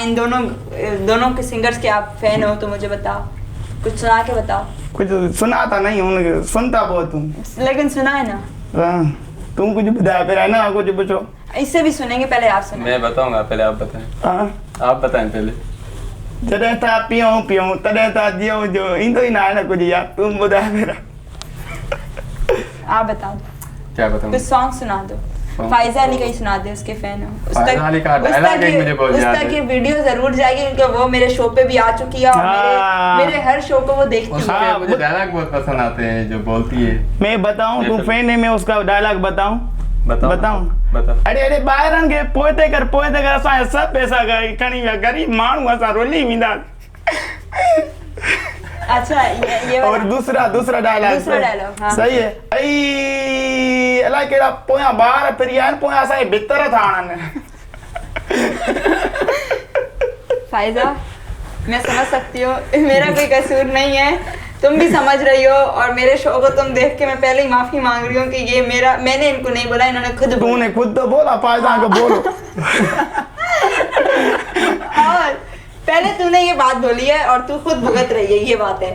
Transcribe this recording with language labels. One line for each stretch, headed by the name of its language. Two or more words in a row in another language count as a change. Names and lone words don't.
Urdu: ان دونوں کے سنگرز کے آپ فین ہو تو مجھے بتاؤ، کچھ سنا کے بتاؤ. کچھ سناتا نہیں ہوں، سنتا بہت ہوں. لیکن سنا ہے نا? ہاں، تم کچھ بتایا پھر، ہے نا، کچھ پوچھو. اس سے بھی سنیں گے، پہلے آپ سنائیں. میں بتاؤں گا، پہلے آپ بتائیں. हाँ, آپ بتائیں پہلے.
Sindhi: जॾहिं था पियूं पियूं तॾहिं था जियूं जो, ईंदो ही ना आहे न कुछ यार, तुम ॿुधाए मेरा।
Urdu: آپ بتا دو, کیا بتاؤں? کچھ سانگ سنا دو. Song? فائزہ علی کا ہی سنا دے، اس کے فین ہو. فائزہ علی کا ڈائیلاگ ایک مجھے بہت یاد ہے. کی ویڈیو ضرور جائے گی کیونکہ وہ میرے شو پہ بھی آ چکی ہے اور हाँ। میرے ہر شو کو وہ دیکھتی ہے. उसके हाँ, مجھے ڈائیلاگ بہت پسند آتے ہیں جو بولتی ہے. میں بتاؤں, ये तुम फिर- فین ہے، میں اس کا ڈائیلاگ بتاؤں? बताओ बताऊं? बताओ।
Sindhi: अरे अरे ॿाहिरनि खे पोइते कर असां सभु पैसा खणी विया, ग़रीब माण्हू असां रुली वेंदा।
Urdu: اچھا، یہ और वाला। دوسرا ڈائیلاگ دوسرا ڈائیلاگ، ہاں. صحیح ہے.
Sindhi: ऐ अलाए कहिड़ा पोयां ॿार फिरी आया आहिनि, पोयां असांजे भितर था आणनि।
Urdu: فائزہ، میں سمجھ سکتی ہوں، میرا کوئی قصور نہیں ہے، تم بھی سمجھ رہی ہو اور میرے شو کو تم دیکھ کے میں پہلے ہی معافی مانگ رہی ہوں کہ یہ میں نے ان کو نہیں بولا، انہوں نے خود بولا. تو نے خود تو بولا، فائدہ کو بولو. اور پہلے تو نے یہ بات بولی ہے اور تو خود بھگت رہی ہے، یہ بات ہے.